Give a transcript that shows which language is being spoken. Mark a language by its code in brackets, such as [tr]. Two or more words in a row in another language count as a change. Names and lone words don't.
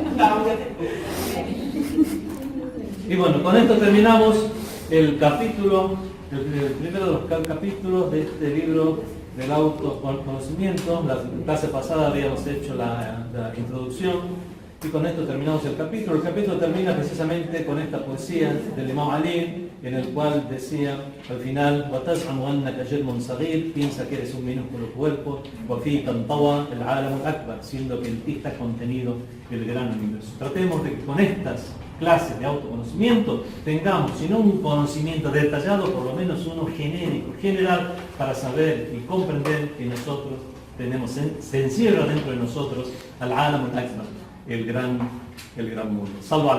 [es] Y bueno, con esto terminamos el capítulo, el primero de los capítulos de este libro del autoconocimiento. La clase pasada habíamos hecho la introducción y con esto terminamos el capítulo. El capítulo termina precisamente con esta poesía del Imam Ali, en el cual decía al final: [ar] وَتَزْعَمُ أَنَّكَ جِرْمٌ صَغِيرٌ, [es] piensa que eres un minúsculo cuerpo, [ar] وَفِيكَ انطوى العالم الأكبر, [es] siendo que en ti está contenido el gran universo. Tratemos de que con estas clases de autoconocimiento tengamos, si no un conocimiento detallado, por lo menos uno genérico, general, para saber y comprender que nosotros tenemos, se encierra dentro de nosotros [ar] العالم الأكبر, [es] el gran mundo.